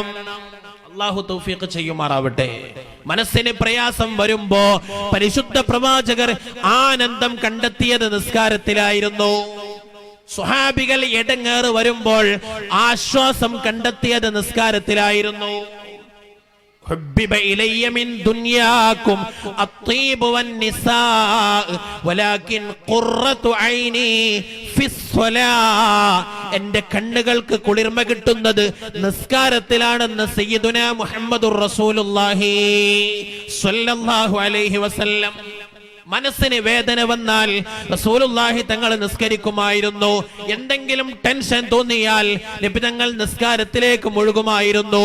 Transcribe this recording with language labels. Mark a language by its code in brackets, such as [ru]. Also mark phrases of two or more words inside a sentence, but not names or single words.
[ml] അല്ലാഹു തൗഫീഖ് ചെയ്യുമാറാവട്ടെ. മനസ്സിന് പ്രയാസം വരുമ്പോ പരിശുദ്ധ പ്രവാചകർ ആനന്ദം കണ്ടെത്തിയത് നിസ്കാരത്തിലായിരുന്നു. സ്വഹാബികൾ എടങ്ങേറ് വരുമ്പോൾ ആശ്വാസം കണ്ടെത്തിയത് നിസ്കാരത്തിലായിരുന്നു. [ar] حبب إلي من دنياكم الطيب والنساء ولكن قرة عيني في الصلاة. [ml] എന്റെ കണ്ണുകൾക്ക് കുളിർമ കിട്ടുന്നത് നിസ്കാരത്തിലാണെന്ന് [ar] سيدنا محمد رسول الله صلى الله عليه وسلم. [ml] മനസ്സിന് വേദന വന്നാൽ റസൂലുള്ളാഹി തങ്ങൾ നിസ്കരിക്കുമായിരുന്നു. എന്തെങ്കിലും ടെൻഷൻ തോന്നിയാൽ നബി തങ്ങൾ നിസ്കാരത്തിലേക്ക് മുഴുകുമായിരുന്നു.